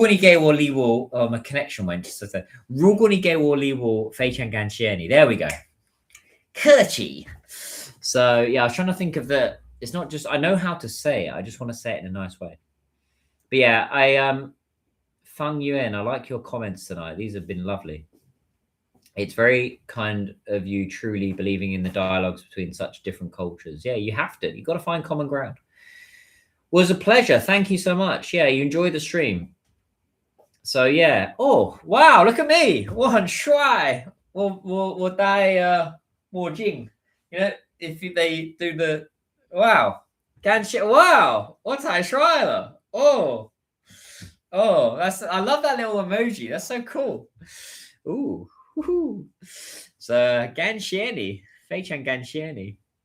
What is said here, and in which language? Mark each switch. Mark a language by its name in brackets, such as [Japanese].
[Chinese] 如果你给我礼物，我非常感谢你。如果你给我礼物， [English] my connection went. So, [Chinese] 如果你给我礼物，非常感谢你。 [English] There we go. 客气. So yeah, I was trying to think of the. It's not just I know how to say it. I just want to say it in a nice way. But yeah, Fang Yuan, I like your comments tonight. These have been lovely. It's very kind of you truly believing in the dialogues between such different cultures. Yeah, you have to. You've got to find common ground. Was a pleasure. Thank you so much. Yeah, you enjoyed the stream. So yeah. Oh, wow, look at me. [Chinese] 我很帅。我戴墨镜. [English] You know, if they do the wow. [Chinese] 感谢.Wow, 我太帅了. [English] Oh, that's I love that little emoji. That's so cool. Ooh. [Chinese] So 感谢你，非常感谢你。